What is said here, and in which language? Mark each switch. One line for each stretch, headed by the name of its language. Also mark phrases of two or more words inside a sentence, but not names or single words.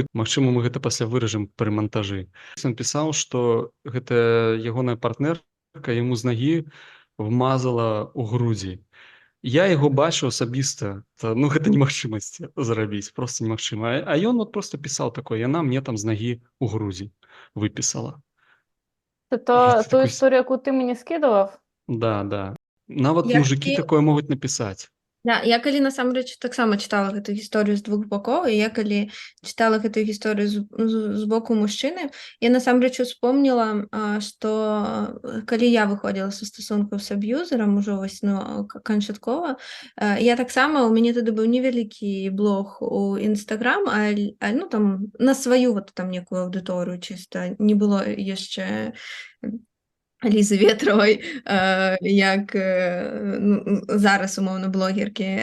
Belarusian: Магчыма, мы гэта пасля выражам пры монтажы. Ён пісаў, што гэта ягоная партнерка яму з нагі вмазала ў грудзі. Я яго бачыў асабіста, гэта немагчымасць зрабіць, просто немагчыма. А ён просто пісаў такое, яна мне там з нагі ў грудзі выпісала.
Ukrainian: Це ту історію, яку ти мені скидував?
Belarusian: Да. Нават мужики такое могуць напісаць. Да, я калі насамрэч таксама чытала гэту гісторыю з двух бокоў, і я калі чытала гэтую гісторыю з боку мужчыны, я насамрэч успомніла, што калі я выходзіла са стасункаў з аб'юзерам ужо канчаткова, я таксама, у мяне тады быў невялікі блог у Instagram, там на сваю там некую аўдыторыю чыста, не было яшчэ Лізы Ветравай, як зараз, умоўна, блогеркі.